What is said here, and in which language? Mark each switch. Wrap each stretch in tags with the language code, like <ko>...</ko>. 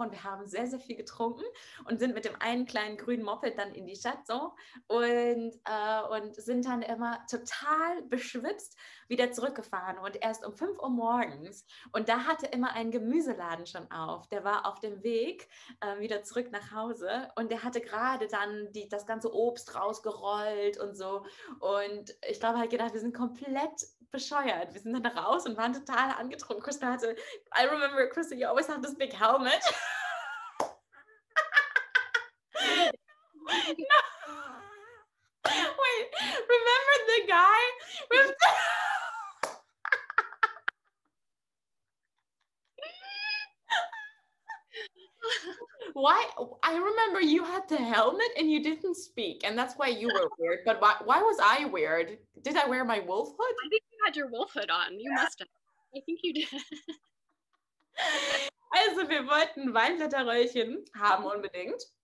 <de>Und wir haben sehr, sehr viel getrunken und sind mit dem einen kleinen grünen Moped dann in die Stadt so und sind dann immer total beschwipst wieder zurückgefahren, und erst um 5 Uhr morgens, und da hatte immer ein Gemüseladen schon auf, der war auf dem Weg wieder zurück nach Hause, und der hatte gerade dann das ganze Obst rausgerollt und so, und ich glaube halt gedacht, wir sind komplett bescheuert, wir sind dann raus und waren total angetrunken. Crystal hatte,</de> <en>I remember, Crystal, you always have this big helmet. No. Wait, remember the guy with Why? I remember you had the helmet and you didn't speak, and that's why you were weird. But why was I weird? Did I wear my wolf hood? I think you had your wolf hood on. You must have. I think you did.</en> <de>Also, wir wollten Weinblätterröllchen haben unbedingt.</de>